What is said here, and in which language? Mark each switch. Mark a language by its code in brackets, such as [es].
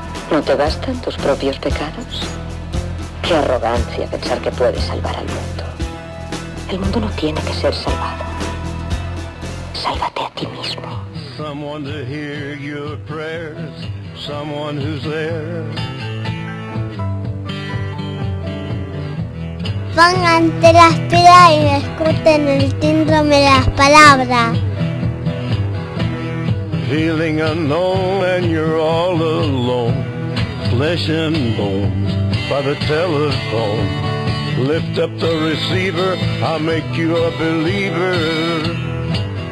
[es] ¿No te bastan tus propios pecados? Qué arrogancia pensar que puedes salvar al mundo. El mundo no tiene que ser salvado. Sálvate a ti mismo. [en] Someone to hear your prayers. Someone who's there. [es] Pónganse las pilas y escuchen el síndrome de las palabras. [en] Feeling unknown and you're all alone, flesh and bone by the telephone. Lift up the receiver, I'll make you a believer.